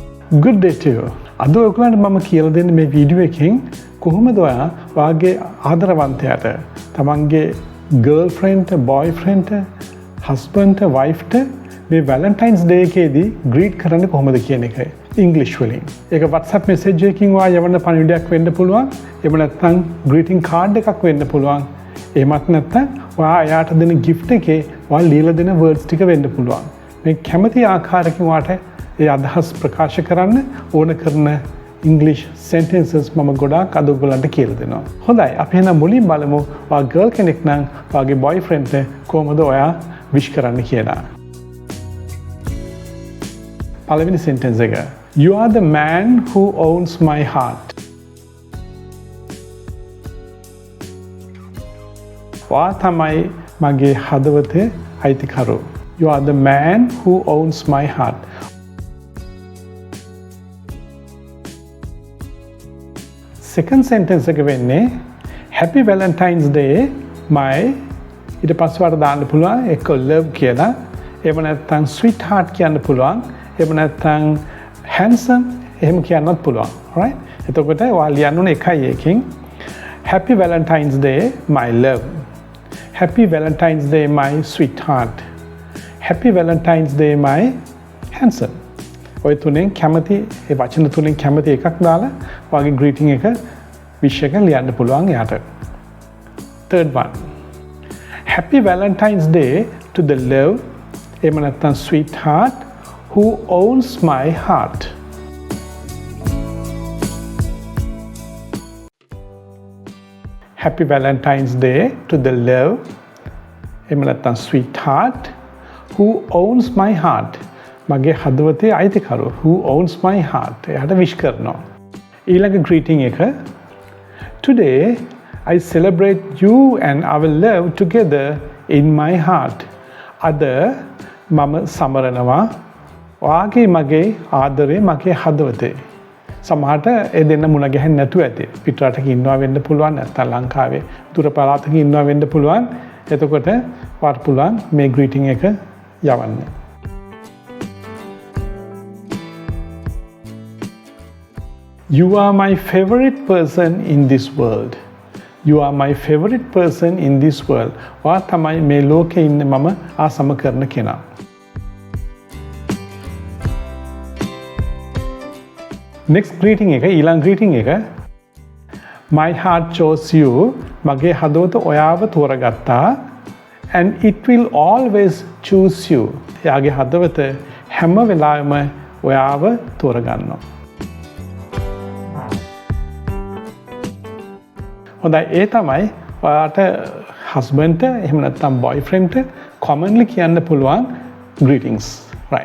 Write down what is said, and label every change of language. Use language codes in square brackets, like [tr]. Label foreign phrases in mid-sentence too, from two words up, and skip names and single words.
[en] good day to you. [si] අද ඔයගලන්ට මම කියලා දෙන්නේ මේ වීඩියෝ එකෙන් කොහොමද ඔයා වාගේ ආදරවන්තයාට තමන්ගේ [en] girlfriend, boyfriend, husband, wife [si] මේ Valentine's Day එකේදී greet කරන්න කොහොමද කියන එකයි. English වලින්. ඒක WhatsApp message එකකින් ඔයා යවන්න පණිවිඩයක් වෙන්න පුළුවන්. එහෙම නැත්නම් [en] greeting card [si] එකක් වෙන්න පුළුවන්. එහෙමත් නැත්නම් ඔයා එයාට දෙන gift එකේ ඔයා ලියලා දෙන words ටික වෙන්න පුළුවන්. මේ කැමති ආකාරයකින් ඔයාට ඒ අදහස් ප්‍රකාශ කරන්න ඕන කරන [en] English sentences [si] මම ගොඩාක් අද ඔයගොල්ලන්ට කියලා දෙනවා. හොඳයි අපි එහෙනම් මුලින් බලමු ඔයා girl කෙනෙක් නම් ඔයාගේ boyfriend කොහොමද ඔයා wish කරන්න කියලා. පළවෙනි sentence එක. [en] You are the man who owns my heart. [si] ඔයා තමයි මගේ හදවතේ අයිතිකරු. [en] You are the man who owns my heart. Second sentence [si] එක වෙන්නේ [en] Happy Valentine's Day my [si] ඊට පස්සේ වර දාන්න පුළුවන් එක love කියලා. එහෙම නැත්නම් sweetheart කියන්න පුළුවන්. එහෙම නැත්නම් handsome එහෙම කියන්නත් පුළුවන්. right? එතකොට ඔයා ලියන්න ඕනේ එකයි එකකින් [en] Happy Valentine's Day my love. Happy Valentine's Day my sweetheart. Happy Valentine's Day my handsome. [si] ඔය තුනෙන් කැමති ඒ වචන තුනෙන් කැමති එකක් දාලා ඔයාගේ greeting එක wish එක ලියන්න පුළුවන් එයාට. [en] Third one. Happy Valentine's Day to the love [si] එහෙම නැත්නම් [en] sweetheart who owns my heart. Happy Valentine's Day to the love [si] එහෙම නැත්නම් [en] sweetheart who owns my heart. [si] මගේ හදවතේ අයිතිකරු [en] who owns my heart. එයාට wish [si] කරනවා. ඊළඟ [en] greeting එක Today I celebrate you and our love together in my heart. [si] අද මම සමරනවා ඔයාගේ මගේ ආදරේ මගේ හදවතේ. සමහරට ඒ දෙන්න මුණ ගැහෙන්නේ නැතුව ඇති. පිටරටක ඉන්නවා වෙන්න පුළුවන් නැත්නම් ලංකාවේ දුර පළාතක ඉන්නවා වෙන්න පුළුවන්. එතකොට වාට පුළුවන් මේ greeting එක යවන්න. [en] You are my favorite person in this world. You are my favorite person in this world. [si] ඔයා තමයි මේ ලෝකේ ඉන්න මම ආසම කරන කෙනා. [en] Next greeting [si] එක ඊළඟ [en] greeting එක My heart chose you. [si] මගේ හදවත ඔයාව තෝරගත්තා. [en] And it will always choose you. [si] එයාගේ හදවත හැම වෙලාවෙම ඔයාව තෝරගන්නවා. හොඳයි ඒ තමයි ඔයාට husband එහෙම නැත්නම් [en] boyfriend commonly [si] කියන්න පුළුවන් [en] greetings. right.